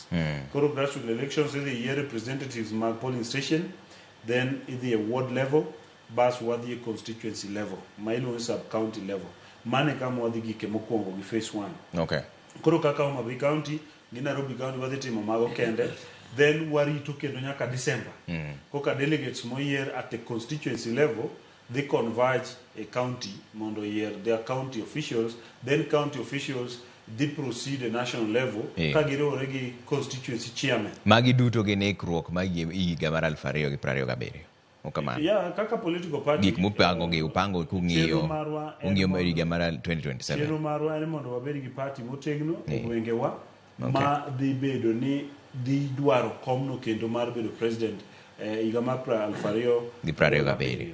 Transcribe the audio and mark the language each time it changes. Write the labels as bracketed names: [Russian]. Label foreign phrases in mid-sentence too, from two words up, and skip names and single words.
[Luo (Kenya and Tanzania)] Koro [English] grassroots elections [Luo (Kenya and Tanzania)] idhi yier representatives mag [English] polling station, [Luo (Kenya and Tanzania)] then idhi e [English] ward level, [Luo (Kenya and Tanzania)] bas wadhi e [English] constituency level [Luo (Kenya and Tanzania)] ma iluongo [English] sub county level. [Luo (Kenya and Tanzania)] Mane kama wadhi gike mokwongo gi phase 1. [English] Okay. [Luo (Kenya and Tanzania)] Koro kaka Homa Bay County gi Nairobi County wadhi timo mago kende. Then warito kendo nyaka December. Koka delegates moyier [English] at the constituency level they converge a county [Luo (Kenya and Tanzania)] mondo yier [English] their county officials. Then county officials they proceed a national level [Luo (Kenya and Tanzania)] ka giriwore gi [English] constituency chairman. [Luo (Kenya and Tanzania)] Magi duto gin ikruok ma higa mar 2027. Okamano. [English] Yeah, kaka political party [Luo (Kenya and Tanzania)] gik upango kung'iyo higa mar 2027. Chenro marwa en mondo wabed gi party motegno e gwengewa ma dhi bedo ni di dwaro komno kendo mar bedo president higa mar 2027.